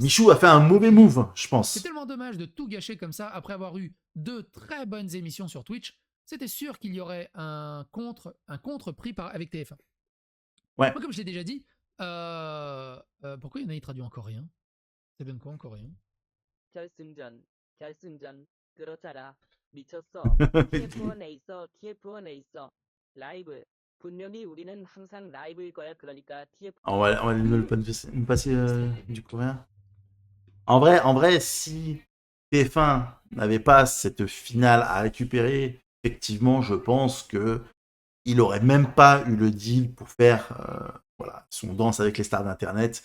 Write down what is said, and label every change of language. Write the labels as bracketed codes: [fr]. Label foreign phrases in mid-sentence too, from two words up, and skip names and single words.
[fr] Michou a fait un mauvais move, je pense. C'est tellement dommage de tout gâcher comme ça après avoir eu 2 très bonnes émissions sur Twitch. C'était sûr qu'il y aurait un contre pris avec TF1. Ouais. Moi, comme je l'ai déjà dit, pourquoi il y en a qui traduit en coréen? Ça donne quoi en coréen? [ko] 결승전 그렇잖아. 미쳤어. TF1에 있어. 라이브. 분명히 우리는 항상 라이브일 거야. 그러니까 [fr] On va nous passer du coréen. En vrai, si TF1 n'avait pas cette finale à récupérer, effectivement, je pense que il aurait même pas eu le deal pour faire son danse avec les stars d'internet.